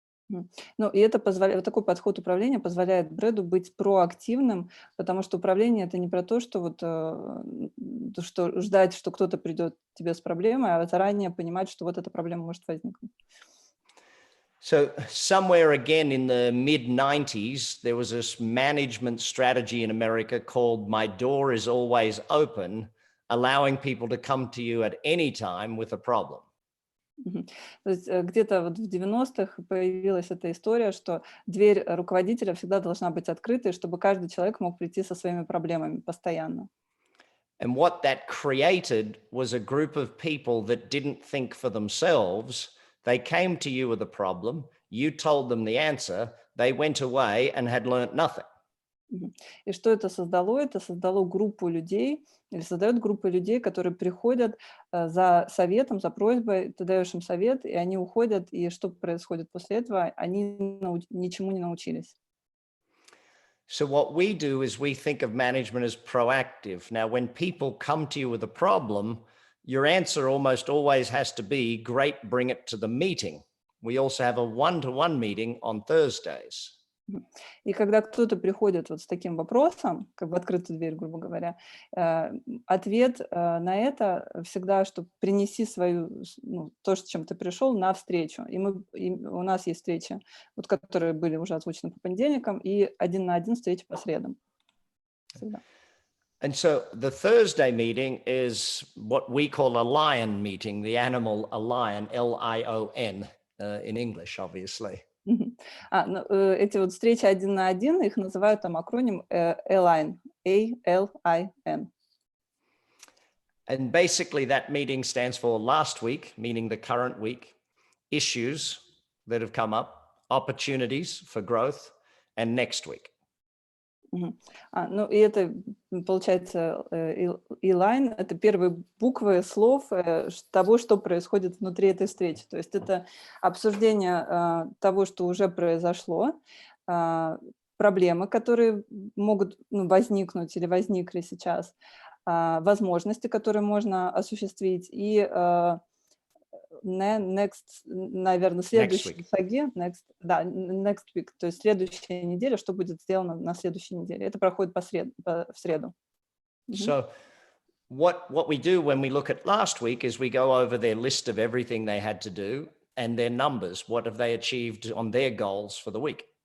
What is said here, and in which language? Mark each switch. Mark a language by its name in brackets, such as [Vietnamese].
[Russian] Ну, и это позволяет, такой подход управления позволяет Брэду быть проактивным, потому что управление — это не про то, что вот что ждать, что кто-то придет к тебе с проблемой, а заранее понимать, что вот эта проблема может возникнуть. [English] So somewhere again in the mid-90s, there was this management strategy in America called "My door is always open," allowing people to come to you at any time with a problem. [Russian] То есть где-то вот в 90-х появилась эта история, что дверь руководителя всегда должна быть открытой, чтобы каждый человек мог прийти со своими проблемами постоянно. [English] And what that created was a group of people that didn't think for themselves. They came to you with a problem, you told them the answer, they went away and had learned nothing. [Russian] И что это создало? Это создало группу людей, или создает группу людей, которые приходят за советом, за просьбой, ты даешь им совет, и они уходят, и что происходит после этого? Они ничему не научились. [English] So what we do is we think of management as proactive. Now, when people come to you with a problem, your answer almost always has to be, great, bring it to the meeting. We also have a one-to-one meeting on Thursdays. [Russian] И когда кто-то приходит вот с таким вопросом, как в открытую дверь, грубо говоря, ответ на это всегда, что принеси свою, то, с чем ты пришел, на встречу. И у нас есть встречи, вот, которые были уже озвучены по понедельникам, и 1 на 1 встречи по средам. Всегда. [English] And so the Thursday meeting is what we call a lion meeting, the animal a lion, L-I-O-N, in English, obviously. [Russian] Эти вот встречи 1 на 1, их называют там акроним A-Line, A-L-I-N. [English] And basically that meeting stands for last week, meaning the current week. issues that have come up, opportunities for growth, and next week. [Russian] Ну, и это, получается, E-line — это первые буквы слов того, что происходит внутри этой встречи. То есть это обсуждение того, что уже произошло, проблемы, которые могут возникнуть или возникли сейчас, возможности, которые можно осуществить, и next, наверное, следующие шаги, [English] next week, [Russian] то есть следующая неделя, что будет сделано на следующей неделе. Это проходит в среду. [English] So what we do when we look at last week is we go over their list of everything they had to do and their numbers. What have they achieved on their goals for the week?